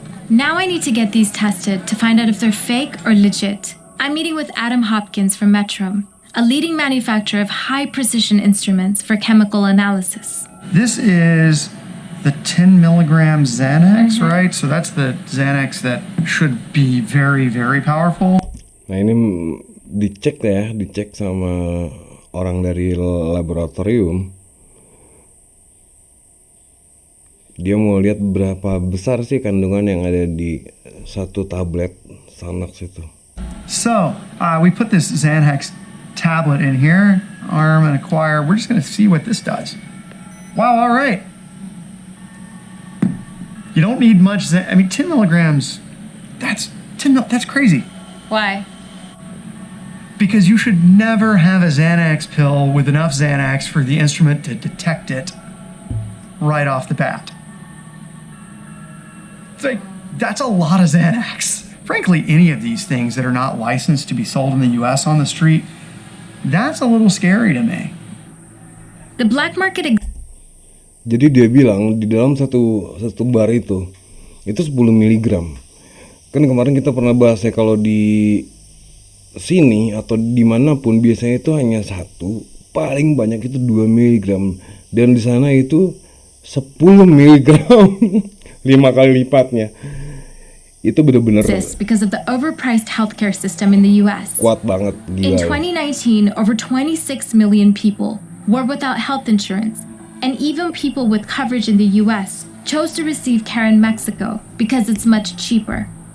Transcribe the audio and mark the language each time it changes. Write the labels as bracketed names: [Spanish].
[English] Now I need to get these tested to find out if they're fake or legit. I'm meeting with Adam Hopkins from Metrum, a leading manufacturer of high-precision instruments for chemical analysis. This is the 10 milligram Xanax, right? So that's the Xanax that should be very, very powerful. [Indonesian] Nah ini dicek ya, dicek sama orang dari laboratorium. Dia mau lihat berapa besar sih kandungan yang ada di satu tablet Xanax itu. [English] So we put this Xanax tablet in here, arm and acquire. We're just going to see what this does. Wow, all right. You don't need much. 10 milligrams, that's crazy. Why? Because you should never have a Xanax pill with enough Xanax for the instrument to detect it right off the bat. It's like, that's a lot of Xanax. Frankly, any of these things that are not licensed to be sold in the US on the street, that's a little scary to me. The black market [Indonesian] Jadi dia bilang di dalam satu bar itu 10 miligram. Kan kemarin kita pernah bahas ya, kalau di sini atau dimanapun biasanya itu hanya 1, paling banyak itu 2 miligram, dan di sana itu 10 miligram, 5 kali lipatnya. Itu benar-benar [English] because of the overpriced healthcare system in the US. [Indonesian] Kuat banget, gila. [English] In 2019, over 26 million people were without health insurance, and even people with coverage in the US chose to receive care in Mexico because it's much cheaper.